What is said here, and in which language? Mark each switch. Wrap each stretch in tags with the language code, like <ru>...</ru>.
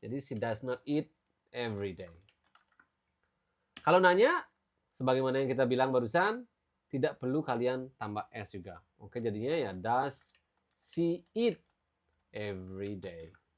<en>Jadi she does not eat every day.</en> <id>Kalau nanya, sebagaimana yang kita bilang barusan, tidak perlu kalian tambah S juga. Oke, jadinya ya</id> <en>does she eat every day.</en>